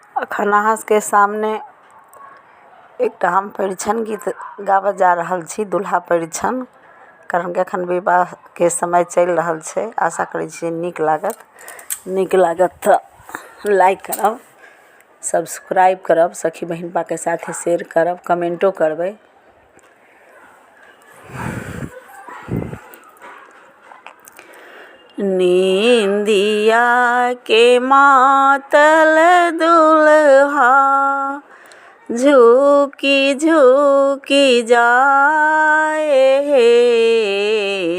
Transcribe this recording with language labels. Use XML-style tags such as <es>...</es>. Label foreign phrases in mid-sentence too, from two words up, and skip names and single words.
<mai>खनाहस के सामने एकटा हम परिछन गीत गाबऽ जा रहल छी, दुल्हा परिछन। कारण कि एखन विवाह के समय चलि रहल छै। आशा करै छी नीक लागत तऽ लाइक करब, सब्सक्राइब करब, सखी बहिनपा के साथे शेयर करब, कमेंटो करबै। नींदिया के मातल दुल्हा झुकी झुकी जाए हे।</mai>